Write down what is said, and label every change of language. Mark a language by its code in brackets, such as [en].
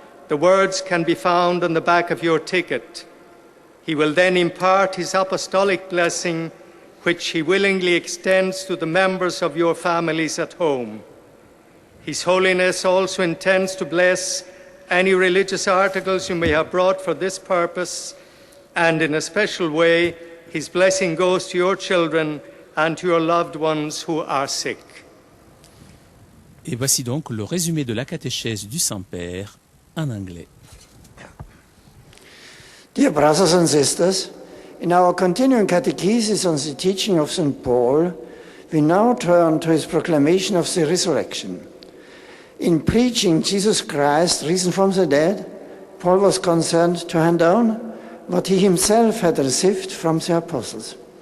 [en] The words can be found on the back of your ticket. He will then impart his apostolic blessing, which he willingly extends to the members of your families at home. His Holiness also intends to bless any religious articles you may have brought for this purpose, and in a special way, his blessing goes to your children and to your loved ones who are sick. [fr] Et voici donc le résumé de la catéchèse du Saint-Père en anglais. [en] Dear brothers and sisters, in our continuing catechesis on the teaching of St. Paul, we now turn to his proclamation of the resurrection. In preaching Jesus Christ, risen from the dead, Paul was concerned to hand down what he himself had received from the apostles.